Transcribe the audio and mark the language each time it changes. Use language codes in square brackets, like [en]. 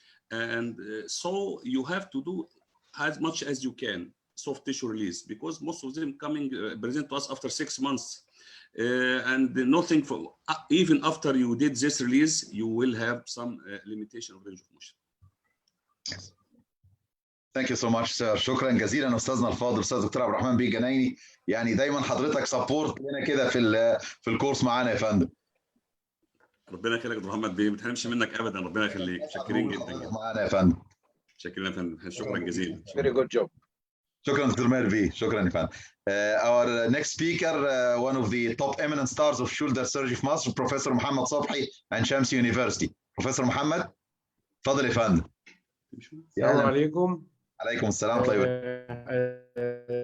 [en] And so you have to do as much as you can soft tissue release, because most of them coming present to us after 6 months, and nothing for even after you did this release, you will have some limitation of range of motion. Thank you so much, sir. [ar] شكرا جزيلا استاذنا الفاضل استاذ دكتور عبد الرحمن بيه جنايني. يعني دايما حضرتك سبورت لنا كده في الكورس معانا يا فندم. ربنا يخليك يا دكتور محمد بيه، ما تحرمش منك ابدا. ربنا يخليك. شاكرين جدا معانا يا فندم. شاكرين يا فندم. شكرا جزيلا. [en] Very good job. [ar] شكرا دكتور ماهر بيه، شكرا يا فندم. [en] Our next speaker, one of the top eminent stars of shoulder surgery [ar] في مصر, [en] Professor محمد صبحي عن شمس يونيفرسيتي. [ar] بروفيسور محمد اتفضل يا فندم. السلام عليكم. عليكم السلام ورحمة الله